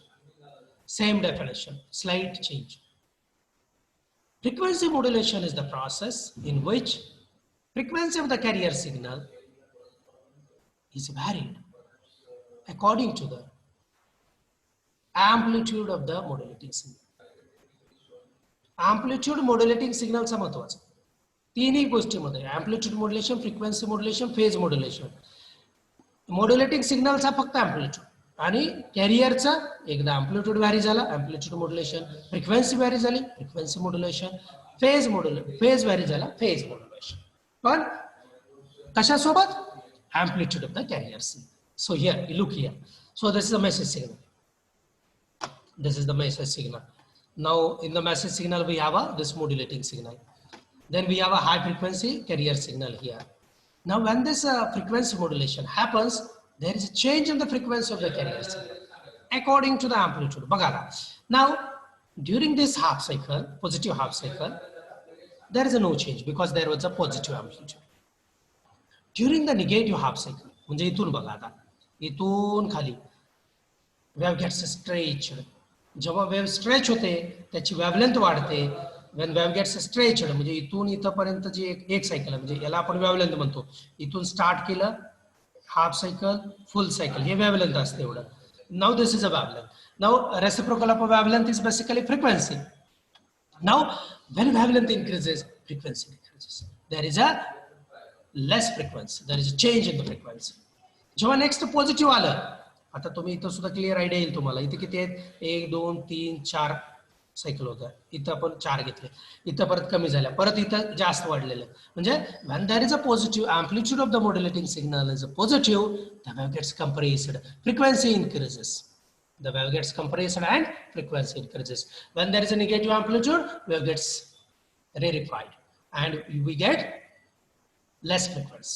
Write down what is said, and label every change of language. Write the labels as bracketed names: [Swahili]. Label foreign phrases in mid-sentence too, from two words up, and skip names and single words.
[English] Same definition, slight change. Frequency modulation is the process in which frequency of the carrier signal is varied according to the amplitude of the modulating signal. Amplitude modulating signal [Marathi] चा महत्वाचा. तीनही गोष्टींमध्ये [English] amplitude modulation, frequency modulation, phase modulation. Modulating signal [Marathi] चा फक्त amplitude आणि कॅरियरचा एकदा amplitude व्हॅरी झाला, [English] amplitude modulation, [Marathi] frequency व्हॅरी झाली, [English] frequency modulation, phase व्हॅरी झाला, phase modulation. [Marathi] पण कशासोबत? [English] Amplitude of the carrier signal. So here, look here. So this is the message signal. This is the message signal. Now in the message signal we have this modulating signal. Then we have a high frequency carrier signal here. Now when this frequency modulation happens, there is a change in the frequency of the carrier signal according to the amplitude. Now during this half cycle, positive half cycle, there is no change because there was a positive amplitude. During the negative half cycle, [Marathi] म्हणजे इथून बघा आता, इथून खाली [English] wave gets stretched. [Marathi] जेव्हा [English] wave stretch [Marathi] होते, त्याची wavelength वाढते. [English] When wave gets stretched, [Marathi] म्हणजे इथून इथपर्यंत जी एक सायकल आहे, म्हणजे याला आपण wavelength म्हणतो. इथून स्टार्ट केलं, [English] half cycle, full cycle, [Marathi] हे wavelength असते एवढं. [English] Now this is a wavelength. Now reciprocal of a wavelength is basically frequency. Now when wavelength increases, frequency decreases. There is a less frequency, there is a change in the frequency. [Marathi] जेव्हा [English] next positive [Marathi] आलं, आता तुम्ही इथं सुद्धा [English] clear idea [Marathi] येईल तुम्हाला. इथे किती आहेत? 1 2 3 4 सायकल होतं. इथं आपण 4 घेतले, इथं परत कमी झाल्या, परत इथं जास्त वाढलेलं. [English] म्हणजे when there is a positive amplitude of the modulating signal is a positive, the wave gets compressed, frequency increases. The wave gets compressed and frequency increases. When there is a negative amplitude, wave gets rarefied and we get less frequency.